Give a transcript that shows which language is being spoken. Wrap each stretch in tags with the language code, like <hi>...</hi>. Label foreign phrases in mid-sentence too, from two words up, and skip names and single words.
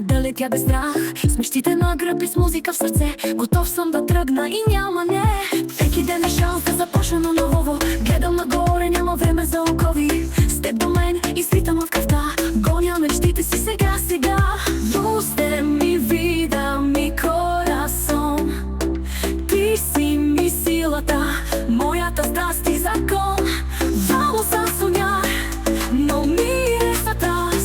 <bg>дойде тя без страх, с мечтите на гръб и с музика в сърце. Готов съм да тръгна и няма не. Всеки ден е шанс да започна наново. Гледам нагоре, няма време за окови. С теб до мен и свитам в кръвта. Гоня мечтите си сега, сега.</bg> <es>Usted mi vida, mi corazón.</es> <bg>Ти си ми силата, моята страст и закон.</bg> <es>Vamos a soñar, no mires atrás.</es>